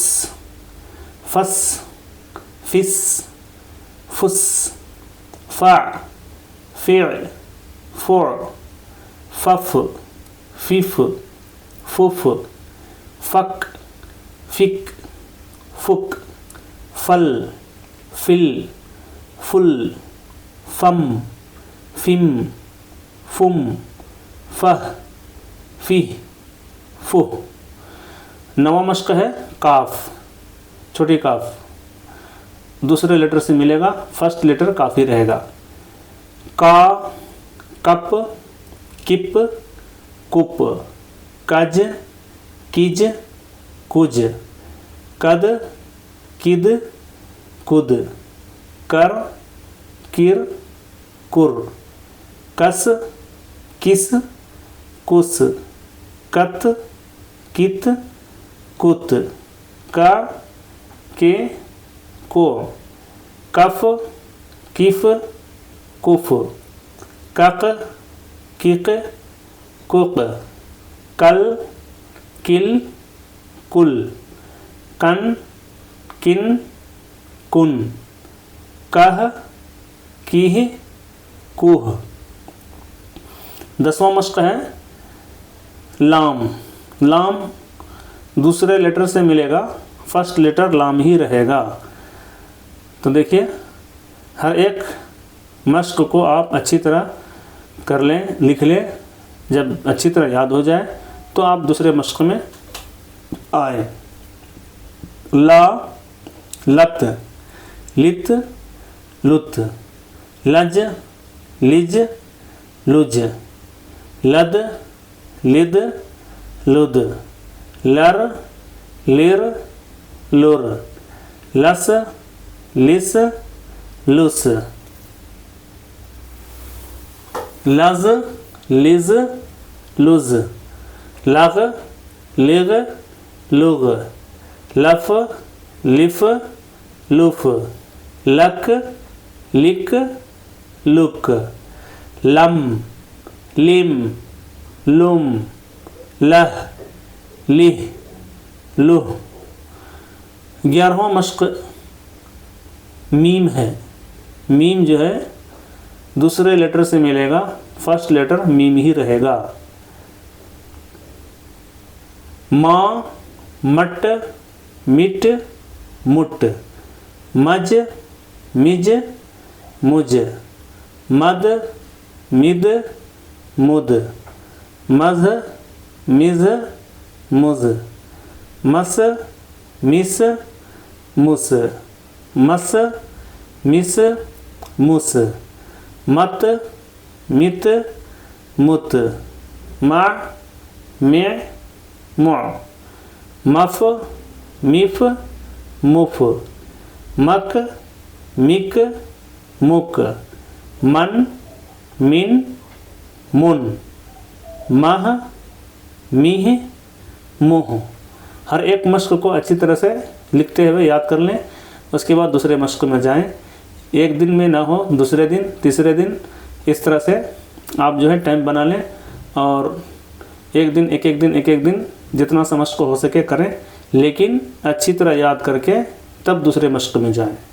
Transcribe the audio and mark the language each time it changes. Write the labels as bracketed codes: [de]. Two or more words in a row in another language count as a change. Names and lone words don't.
[hi] फस, फिस, फुस, फ़ा, फ़िअ, फ़ुअ, फ़फ, फ़िफ़, फ़ुफ़, फ़क, फ़िक, फ़ुक, फल, फिल, फुल, फम, फिम, फुम, फह, फिह, फुह। 9वां मश्क है काफ, छोटी काफ। दूसरे लेटर से मिलेगा, [en] first letter [hi] काफ़ी रहेगा। का, कप, किप, कुप, कज, किज, कुज, कद, किद, कुद, कर, किर, कुर, कस, किस, कुस, कत, कित, कुत, का, के, को, कफ, किफ, कुफ, कक, किक, कुक, कल, किल, कुल, कन, किन, कुन, कह, कीह, कुह। 10वां मश्क है लाम। लाम दूसरे लेटर से मिलेगा, [en] first letter [hi] लाम ही रहेगा। तो देखिए, हर एक मश्क को आप अच्छी तरह कर लें, लिख लें। जब अच्छी तरह याद हो जाए तो आप दूसरे मश्क में आए। ला, लत, लित, लुत, लज, लिज, लुज, लद, लिद, लुद, लर, लिर, लुर, लस, लिस, लुस, लज, लिज, लुज, लग, लिग, लुग, लफ, लिफ, लुफ, लक, लिक, लुक, लम, लिम, लुम, लह, लिह, लुह। 11वां मश्क मीम है। मीम जो है दूसरे लेटर से मिलेगा, [en] first letter [hi] मीम ही रहेगा। माँ, मट, मिट, मुट, मज, मिज, मुज, मद, मिद, मुद, मज, मिज, मुज, मस, मिस, मुस, मस, मिस, मुस, मत, मित, मुत, मा, में, मुआ, मफ, मिफ, मुफ, मक, मिक, मुक, मन, मिन, मुन, मह, मीह, मुह। हर एक मश्क को अच्छी तरह से लिखते हुए याद कर लें। उसके बाद दूसरे मश्क में जाएं। एक दिन में ना हो, दूसरे दिन, तीसरे दिन, इस तरह से आप जो है टाइम बना लें और एक दिन एक एक दिन जितना सा मश्क हो सके करें, लेकिन अच्छी तरह याद करके तब दूसरे मश्क में जाएं।